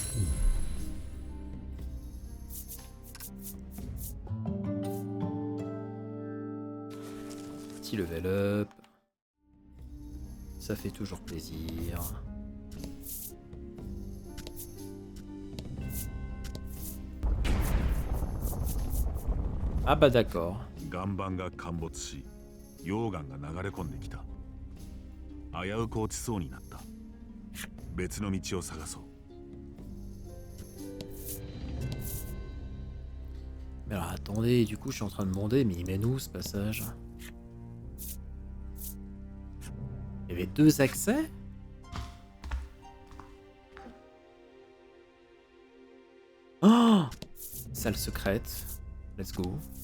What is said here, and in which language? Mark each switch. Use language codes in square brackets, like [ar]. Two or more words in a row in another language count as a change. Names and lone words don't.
[fr] Petit [en] level up. [fr] Ça fait toujours plaisir. Ah bah d'accord. [ja] 岩盤が陥没し、溶岩が流れ込んできた。危うく落ちそうになった。別の道を探そう。 [fr] Mais alors attendez, du coup je suis en train de demander, mais il mène où ce passage? Il y avait 2 accès? Oh! Salle secrète. [en] Let's go.